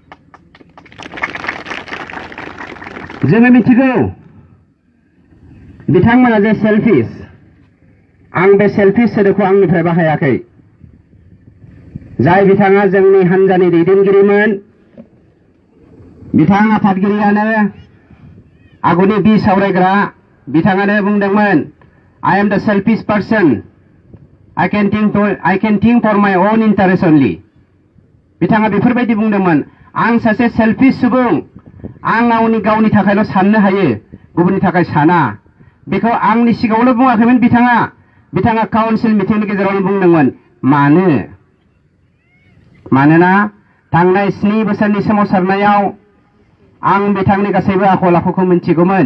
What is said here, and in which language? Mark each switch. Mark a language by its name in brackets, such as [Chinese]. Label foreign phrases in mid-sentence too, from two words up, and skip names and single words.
[Bodo] जोङो मिथिगौ बिथांमोना जे सेल्फिश, आं बे सेल्फिश सोदोबखौ आंनिफ्राय बाहायाखै। जाय बिथाङा जोंनि हान्जानि दैदेनगिरिमोन, बिथां आफादगिरियानो आगुनि सावरायग्रा बिथाङानो बुंदोंमोन, [English] I am the selfish person. I can think for my own interest only. [Bodo] बिथाङा बेफोरबायदि बुंदोंमोन, आं सासे सेल्फिश सुबुं, आं गावनि थाखायल' साननो हायो, गुबुननि थाखाय साना। बेखौ आंनि सिगाङावल' बुङाखैमोन बिथाङा [English] council meeting [Bodo] गेजेरावनो बुंदोंमोन। मानोना थांनाय 7 बोसोरनि सोमावसारनायाव आं बिथांनि गासैबो आखल आखुखौ मिन्थिगौमोन।